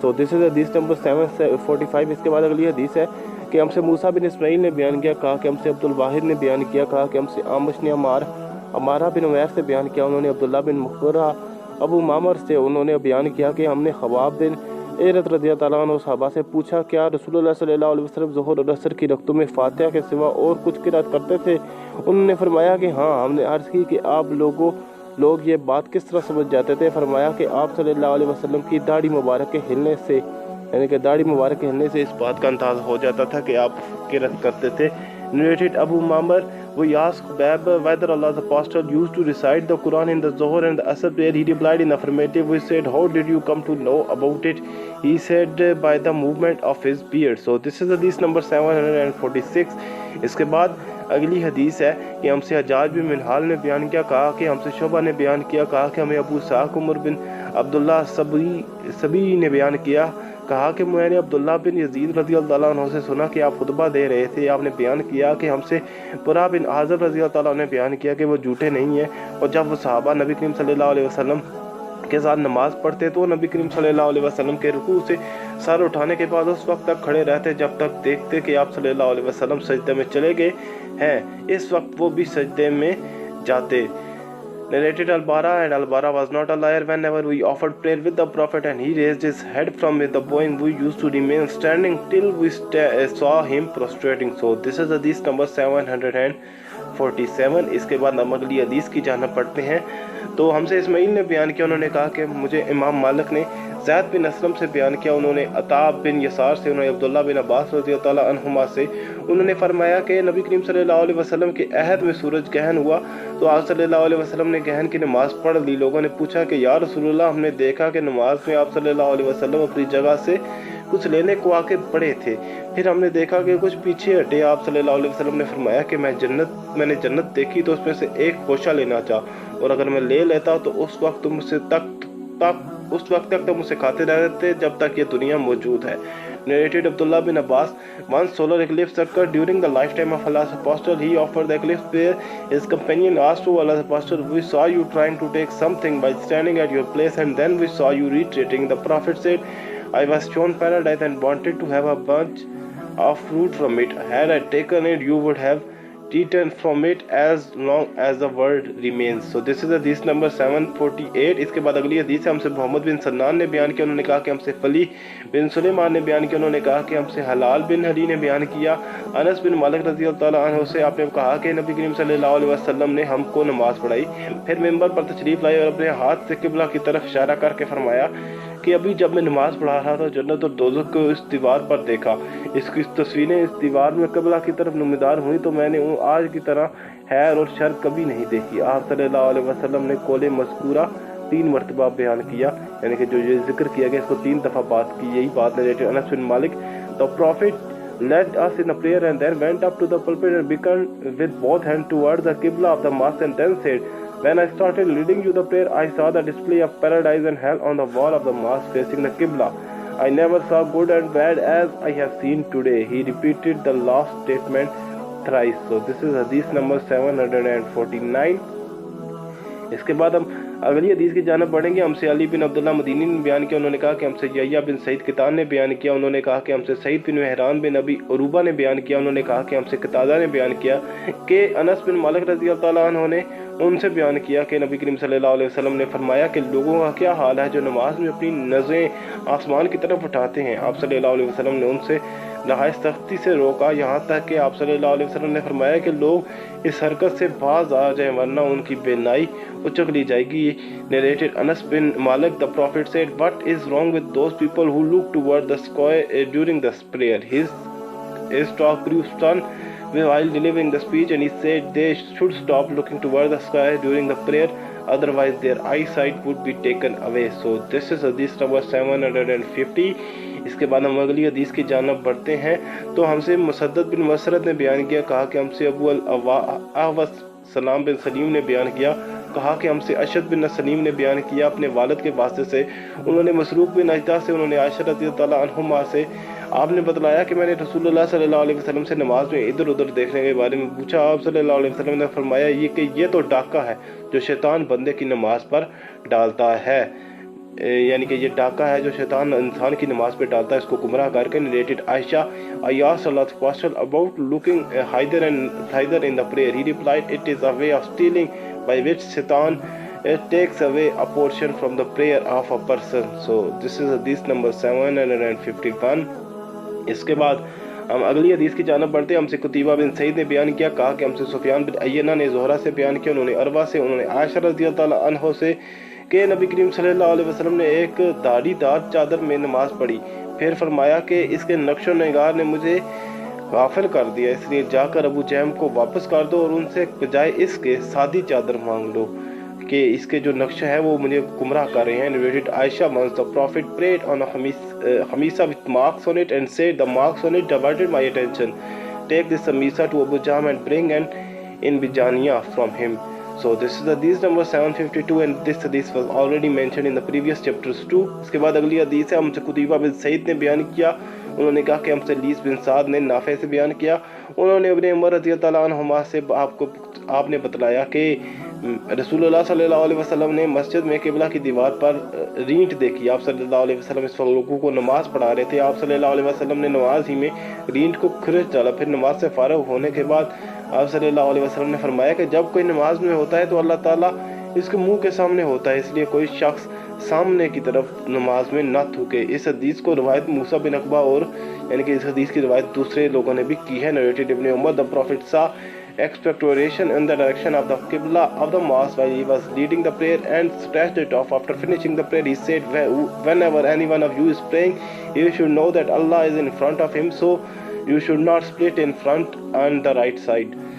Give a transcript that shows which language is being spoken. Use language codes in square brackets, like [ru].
[en] So this is hadith number 745. [hi] इसके बाद अगली हदीस है कि हमसे मूसा बिन इस्माइल ने बयान किया, कहा कि हमसे अब्दुल वाहिद ने बयान किया, कहा कि हमसे आमश ने अमारा बिन उमैर से बयान किया, उन्होंने अब्दुल्ला बिन मुखबरा अबू मामर से उन्होंने बयान किया कि हमने खबाब बिन एरत रज़ियल्लाहु ताला अन्हु सहाबा से पूछा, क्या रसूलुल्लाह सल्लल्लाहु अलैहि वसल्लम ज़ुहर और असर की रकतों में फातिहा के सिवा और कुछ किरात करते थे? उन्होंने फरमाया कि हाँ। हमने अर्ज़ की कि आप लोग ये बात किस तरह समझ जाते थे? फरमाया कि आप सल्लल्लाहु अलैहि वसल्लम की दाढ़ी मुबारक के हिलने से, यानी कि दाढ़ी मुबारक के हिलने से इस बात का अंदाज़ा हो जाता था कि आप किरात करते थे। [en] Narrated Abu Mamar, we asked Bab whether Allah's apostle used to recite the Quran in the Zuhr and the Asr prayer. He replied in affirmative. We said, how did you come to know about it? He said, by the movement of his beard. So this is hadith number 746. [hi] इसके बाद अगली हदीस है कि हमसे हज्जाज बिन मिनहाल ने बयान किया, कहा कि हमसे शुबा ने बयान किया, कहा कि हमें अबू साक उमर बिन अब्दुल्ला सभी ने बयान किया, कहा कि मैंने अब्दुल्ला बिन यजीद रज़ियल्लाहु अन्हु से सुना कि आप खुतबा दे रहे थे। आपने बयान किया कि हमसे बुरा बिन आज़ब रज़ियल्लाहु अन्हु ने बयान किया कि वो झूठे नहीं हैं, और जब वो सहाबा नबी करीम सल्लल्लाहु अलैहि वसल्लम के साथ नमाज पढ़ते तो नबी करीम सल्लल्लाहु अलैहि वसल्लम के रुकू से सर उठाने के बाद उस वक्त तक खड़े रहते जब तक देखते कि आप सल्लल्लाहु अलैहि वसल्लम सजदे में चले गए हैं, इस वक्त वो भी सजदे में जाते। [en] Narrated Al-Bara, and Al-Bara was not a liar. Whenever we offered prayer with the Prophet and he raised his head from the bowing, we used to remain standing till we saw him prostrating. So this is hadith number 747. [hi] इसके बाद हम अगली हदीस की जाना पढ़ते हैं। तो हमसे इस्माइल ने बयान किया, उन्होंने कहा कि मुझे इमाम मालिक ने ज़ैद बिन असलम से बयान किया, उन्होंने अता बिन यसार से, उन्होंने अब्दुल्लाह बिन अब्बास रज़ियल्लाहु ताला अन्हुमा से, उन्होंने फरमाया कि नबी करीम सल्लल्लाहु अलैहि वसल्लम के अहद में सूरज गहन हुआ तो आप सल्लल्लाहु अलैहि वसल्लम ने गहन की नमाज पढ़ ली। लोगों ने पूछा कि या रसूलुल्लाह, हमने देखा कि नमाज में आप सल्लल्लाहु अलैहि वसल्लम अपनी जगह से कुछ लेने को आके पड़े थे, फिर हमने देखा कि कुछ पीछे हटे। आप सल्लल्लाहु अलैहि वसल्लम ने फरमाया कि मैंने जन्नत देखी तो उसमें से एक खोशा लेना चाहा, और अगर मैं ले लेता तो उस वक्त तुम मुझसे उस वक्त तक तुम मुझसे खाते रहते जब तक ये दुनिया मौजूद है। [en] Narrated Abdullah bin Abbas, once solar eclipse occurred during the lifetime of Allah's apostle. He offered the eclipse prayer. His companion asked to Allah's apostle, we saw you trying to take something by standing at your place, and then we saw you retreating. The prophet said, I was shown paradise and wanted to have a bunch of fruit from it. Had I taken it, you would have eaten from it as long as the world remains. So this is hadith number 748. [hi] इसके बाद अगली हदीस है, हमसे मोहम्मद बिन सन्नान ने बयान किया, उन्होंने कहा कि हमसे फली बिन सुलेमान ने बयान किया, उन्होंने कहा कि हमसे हलाल बिन हली ने बयान किया, अनस बिन मालिक रज़ियल्लाहु ताला अन्हु से आपने कहा कि नबी करीम सल्लल्लाहु अलैहि वसल्लम ने हमको नमाज पढ़ाई, फिर मिंबर पर तशरीफ लाई और अपने हाथ से किबला की तरफ इशारा करके फरमाया कि अभी जब मैं नमाज पढ़ा रहा था जन्नत और दोज़ख को इस दीवार पर देखा, इसकी तस्वीरें इस दीवार में किबला की तरफ नुमादार हुई तो मैंने आज की तरह खैर और शर कभी नहीं देखी। आप सल्लल्लाहु अलैहि वसल्लम ने कौले मज़कूरा 3 मरतबा बयान किया, यानी कि जो ये जिक्र किया गया इसको 3 दफ़ा बात की। यही बात [en] Narrated Anas bin Malik, the prophet led us in a prayer and then went up to the pulpit and began with both hands towards the qibla of the mosque and then said, when I started leading you the prayer, I saw the display of paradise and hell on the wall of the mosque facing the qibla. I never saw good and bad as I have seen today. He repeated the last statement thrice. So this is hadith number 749. [hi] इसके बाद हम अगली हदीस की जानब बढ़ेंगे। हमसे अली बिन अब्दुल्ला मदीनी ने बयान किया, उन्होंने कहा कि हमसे यहया बिन सईद कितान ने बयान किया, उन्होंने कहा कि हमसे सईद बिन मेहरान बिन अबी उरूबा ने बयान किया, उन्होंने कहा कि हमसे कतादा ने बयान किया कि अनस बिन मालिक रज़ियल्लाहु ताला अन्हु ने उनसे बयान किया कि नबी करीम सल्लल्लाहु अलैहि वसल्लम ने फरमाया कि लोगों का क्या हाल है जो नमाज में अपनी नज़रें आसमान की तरफ उठाते हैं। आप सल्लल्लाहु अलैहि वसल्लम ने उनसे नहायत सख्ती से रोका, यहाँ तक कि आप सल्लल्लाहु अलैहि वसल्लम ने फरमाया कि लोग इस हरकत से बाज आ जाएं वरना उनकी बेनाई उचक ली जाएगी। [en] Narrated Anas bin Malik, the Prophet said, what is wrong with those people who look toward the sky during the prayer? His talk grew stern while delivering the speech, and he said they should stop looking toward the sky during the prayer, otherwise their eyesight would be taken away. So this is hadith number 750. [hi] इसके बाद हम अगली हदीस की जानब बढ़ते हैं। तो हमसे मुसद्दद बिन मसरद ने बयान किया, कहा कि हमसे अबू अल-अहवस सलाम बिन सलीम ने बयान किया, कहा कि हमसे अशद बिन सलीम ने बयान किया अपने वालिद के वास्ते से, उन्होंने मसरूक बिन अजदा से, उन्होंने आयशा रज़ियल्लाहु ताला अन्हुमा से, आपने बतलाया कि मैंने रसूलुल्लाह सल्लल्लाहु अलैहि वसल्लम से नमाज में इधर उधर देखने के बारे में पूछा। आप सल्लल्लाहु अलैहि वसल्लम ने फरमाया ये तो डाका है जो शैतान बंदे की नमाज पर डालता है, यानी कि ये डाका है जो शैतान इंसान की नमाज पे डालता है इसको गुमराह करके। [en] Narrated Aisha, I asked Allah the question about looking hither in the prayer. He replied, it is a way of stealing by which Satan takes away a portion from the prayer of a person. So this is hadith number 751. [hi] इसके बाद हम अगली हदीस की जानब बढ़ते हैं। हमसे कुतीबा बिन सईद ने बयान किया, कहा कि हमसे सुफियान बिन अय्यना ने ज़ोहरा से बयान किया, उन्होंने अरवा से, उन्होंने आयशा रज़ियल्लाहु ताला अन्हा से कि नबी करीम सल्लल्लाहु अलैहि वसल्लम ने एक दाढ़ीदार चादर में नमाज पढ़ी, फिर फरमाया कि इसके नक्शो निगार ने मुझे गाफिल कर दिया, इसलिए जाकर अबू जहम को वापस कर दो और उनसे बजाय इसके सादी चादर मांग लो कि इसके जो नक्शा है वो मुझे गुमराह कर रहे हैं। [en] Narrated Aisha, once the Prophet prayed on a hamisa with marks on it and said the marks on it diverted my attention. Take this hamisa to Abu Jahm and bring an inbijaniya from him. So this is hadith number 752 and this hadith was already mentioned in the previous chapters too. [hi] इसके बाद अगली हदीस है। हमसे कुतीबा बिन सईद ने बयान किया, उन्होंने कहा कि हमसे लीस बिन साद ने नाफे से बयान किया, उन्होंने अपने उमर रज़ियल्लाहु ताला अन्हुमा से आपने बतलाया कि रसूलुल्लाह सल्लल्लाहु अलैहि वसल्लम ने मस्जिद में किबला की दीवार पर रींट देखी। आप सल्लल्लाहु अलैहि वसल्लम इस वक्त लोगों को नमाज पढ़ा रहे थे। आप सल्लल्लाहु अलैहि वसल्लम ने नमाज ही में रींट को खिरच डाला। फिर नमाज से फारग होने के बाद आप सल्लल्लाहु अलैहि वसल्लम ने फरमाया कि जब कोई नमाज में होता है तो अल्लाह ताला इसके मुंह के सामने होता है, इसलिए कोई शख्स सामने की तरफ नमाज में न थूके। इस हदीस को रवायत मूसा बिन अकबा और यानी कि इस हदीस की रवायत दूसरे लोगों ने भी की है। [en] Narrated Ibn Umar, the Prophet saw expectoration in the direction of the Qibla of the mosque while he was leading the prayer and stretched it off. After finishing the prayer, he said, whenever any one of you is praying, you should know that Allah is in front of him, so you should not split in front and the right side.